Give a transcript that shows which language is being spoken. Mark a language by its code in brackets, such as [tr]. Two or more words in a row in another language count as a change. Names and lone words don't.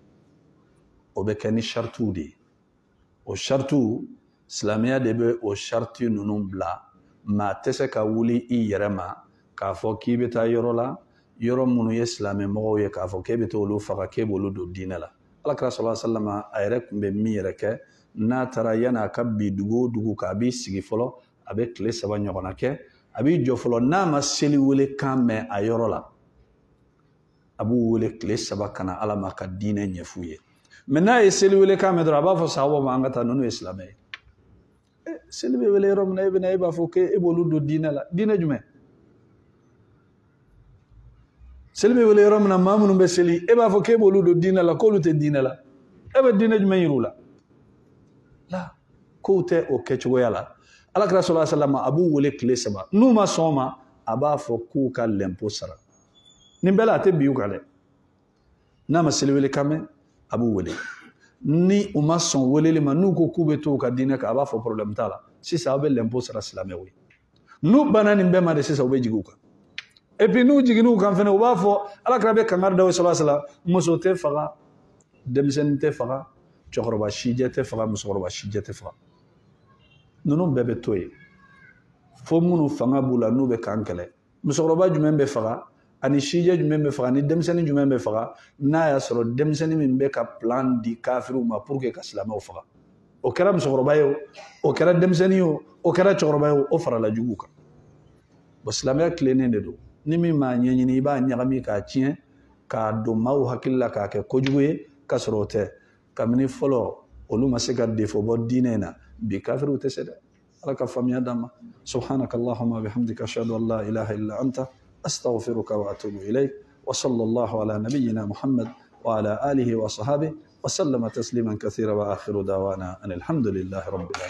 [bm] o bɛ kɛ ni saritiw de ye o saritiw silamɛya de bɛ o sariti ninnu bila maa tɛ se ka wuli i yɛrɛ ma k'a fɔ k'i bɛ taa yɔrɔ la yɔrɔ minnu ye silamɛ mɔgɔw ye k'a fɔ k'e bɛ t'olu faga k'e b'olu don diinɛ la alakira [ar] صلى الله عليه وسلم [bm] a yɛrɛ tun bɛ min yɛrɛ kɛ n'a taara yan'a ka bi dugu o dugu k'a b'i sigi fɔlɔ a bɛ tile 3 ɲɔgɔnna kɛ a b'i jɔ fɔlɔ n'a ma seli wele kan mɛn a yɔrɔ la a b'u wele tile 3 ka na ala ma ka diinɛ ɲɛf'u ye mɛ n'a ye seli wele kan mɛn dɔrɔn a b'a fɔ sahabaw ma an ka taa ninnu ye silamɛ ye seli bɛ wele yɔrɔ min na e bɛna e b'a fɔ k'e b'olu don diinɛ la diinɛ jumɛn seli bɛ wele yɔrɔ min na maa minnu bɛ seli e b'a fɔ k'e b'olu don diinɛ la k'olu tɛ diinɛ la e bɛ diinɛ jumɛn yir'u la la kow tɛ o kɛcogoya la alakira [ar] صلى الله عليه وسلم [bm] a b'u wele tile 3 n'u ma sɔn o ma a b'a fɔ k'u ka lɛnpo sara nin bɛɛ la a tɛ bi u kan dɛ n'a ma seli wele kan mɛn a b'u wele ni u ma sɔn weleli ma n'u ko k'u bɛ to u ka diinɛ kan a b'a fɔ problème t'a la sisan aw bɛ lɛnpo sara silamɛw ye n'u banna nin bɛɛ ma de sisan u bɛ jigin u kan [fr] et puis [bm] n'u jiginn'u kan fɛnɛ u b'a fɔ alakira bɛ kangari da u [ar] صلى الله عليه وسلم [bm] muso tɛ faga denmisɛnnin tɛ faga cɛkɔrɔba sijɛ tɛ faga musokɔrɔba sijɛ tɛ faga ninnu bɛɛ bɛ to yen fo minnu fanga b'u la n'u bɛ kan kɛlɛ musokɔrɔba jumɛn bɛ faga ani sijɛ jumɛn bɛ faga ni denmisɛnnin jumɛn bɛ faga n'a y'a sɔrɔ denmisɛnnin min bɛ ka plan di kafiriw ma [fr] pour que [bm] ka silamɛw faga o kɛra musokɔrɔba ye o kɛra denmisɛnnin ye o kɛra cɛkɔrɔba ye o farala juguw kan bon silamɛya tilennen de don ni min m'a ɲɛɲini i b'a ɲagami k'a tiɲɛ k'a don maaw hakili la k'a kɛ kojugu ye k'a sɔrɔ o tɛ kabini fɔlɔ olu ma se ka defo bɔ diinɛ in na bi kafiriw tɛ se dɛ ala ka faamuya d'an ma [ar] سبحانك اللهم بحمدك أشهد أن لا إله إلا أنت أستغفرك وأتوب إليك وصلى الله على نبينا محمد وعلى آله وصحبه وسلم تسليما كثيرا وآخر دعوانا أن الحمد لله رب العالمين